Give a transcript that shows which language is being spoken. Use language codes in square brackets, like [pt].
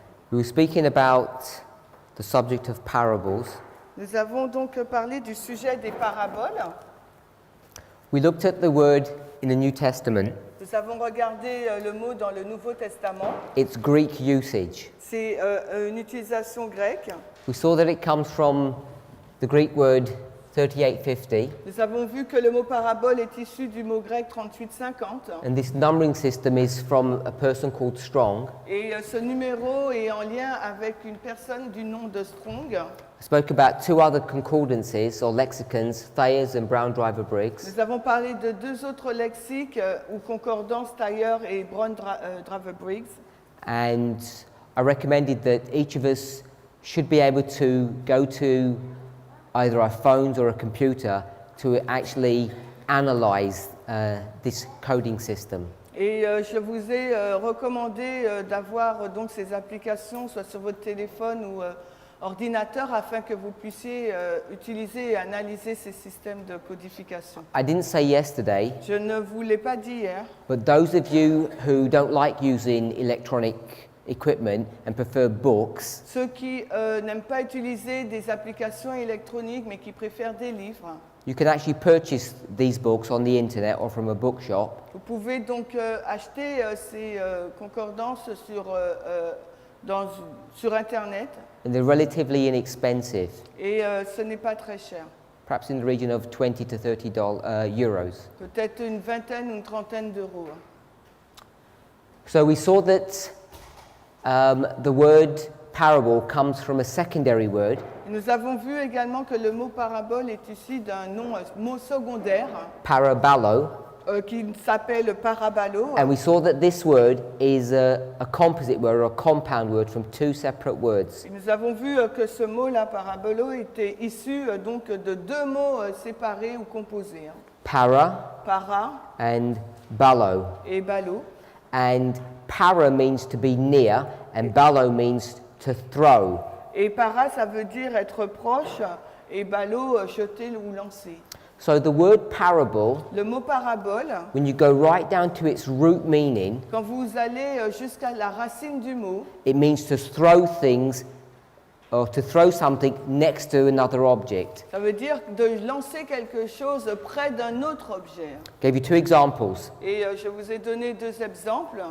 [en] we were speaking about the subject of parables. [fr] nous avons donc parlé du sujet des paraboles. [en] We looked at the word in the New Testament, [fr] Nous avons regardé le mot dans le Nouveau Testament. [en] its Greek usage. [fr] C'est une utilisation grecque. [en] We saw that it comes from the Greek word 3850, [fr] Nous avons vu que le mot parabole est issu du mot grec 3850. [en] and this numbering system is from a person called Strong. [fr] Et ce numéro est en lien avec une personne du nom de Strong. [en] I spoke about two other concordances or lexicons, Thayer's and Brown Driver Briggs. [fr] Nous avons parlé de deux autres lexiques ou concordances, Thayer et Brown Driver Briggs. [en] And I recommended that each of us should be able to go to either our phones or a computer to actually analyze this coding system. [fr] Et je vous ai recommandé d'avoir donc ces applications soit sur votre téléphone ou ordinateur afin que vous puissiez utiliser et analyser ces systèmes de codification. [en] I didn't say yesterday, [fr] Je ne vous l'ai pas dit hier, [en] but those of you who don't like using electronic equipment and prefer books, [fr] ceux qui n'aiment pas utiliser des applications électroniques mais qui préfèrent des livres, [en] you can actually purchase these books on the internet or from a bookshop. [fr] vous pouvez donc acheter ces concordances sur Internet [en] And they're relatively inexpensive, [fr] et ce n'est pas très cher. [en] perhaps in the region of 20 to 30 euros. [fr] Peut-être une vingtaine ou une trentaine d'euros. [en] So we saw that the word parable comes from a secondary word, [fr] Et nous avons vu également que le mot parabole est issu d'un mot secondaire [en] parabalo, [fr] qui s'appelle parabalo. [en] and we saw that this word is a composite word or a compound word from two separate words. [fr] Et nous avons vu que ce mot-là, parabolo, était issu donc de deux mots séparés ou composés. [en] Para And balo. [fr] et balo. [en] And para means to be near, and balo means to throw. [fr] Et para, ça veut dire être proche, et balo, jeter ou lancer. [en] So the word parable, [fr] Le mot parabole, [en] when you go right down to its root meaning, [fr] quand vous allez jusqu'à la racine du mot, [en] it means to throw things or to throw something next to another object. [fr] ça veut dire de lancer quelque chose près d'un autre objet. [en] Gave you two examples. [fr] Et je vous ai donné deux exemples.